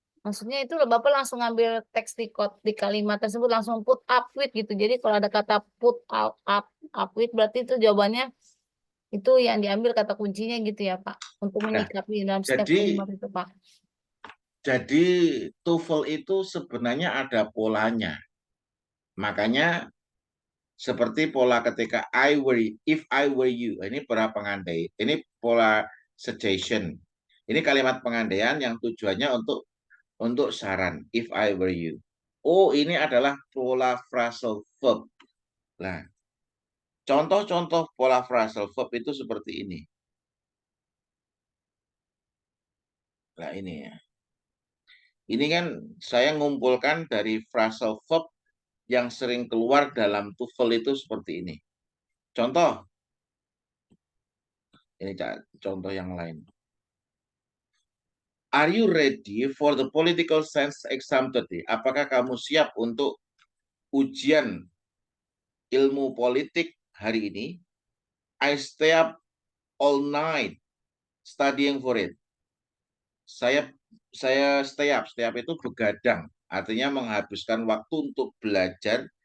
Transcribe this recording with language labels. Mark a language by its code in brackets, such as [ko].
[id] Maksudnya itu Bapak langsung ngambil teks di kalimat tersebut langsung [en] put up with [id] gitu. Jadi kalau ada kata [en] put up with [id] berarti itu jawabannya itu yang diambil kata kuncinya gitu ya Pak. Untuk menyikapi dalam setiap kalimat itu Pak. Jadi TOEFL itu sebenarnya ada polanya. Makanya seperti pola ketika [en] if I were you. [id] Ini pola pengandai. Ini pola suggestion. Ini kalimat pengandaian yang tujuannya untuk saran. [en] If I were you. [id] Oh, ini adalah pola phrasal verb. Nah, contoh-contoh pola phrasal verb itu seperti ini. Nah, ini ya. Ini kan saya ngumpulkan dari phrasal verb yang sering keluar dalam TOEFL itu seperti ini. Contoh. Ini contoh yang lain. [en] Are you ready for the political science exam today? [id] Apakah kamu siap untuk ujian ilmu politik hari ini? [en] I stay up all night studying for it. [id] Saya [en] stay up [id] itu begadang, artinya menghabiskan waktu untuk belajar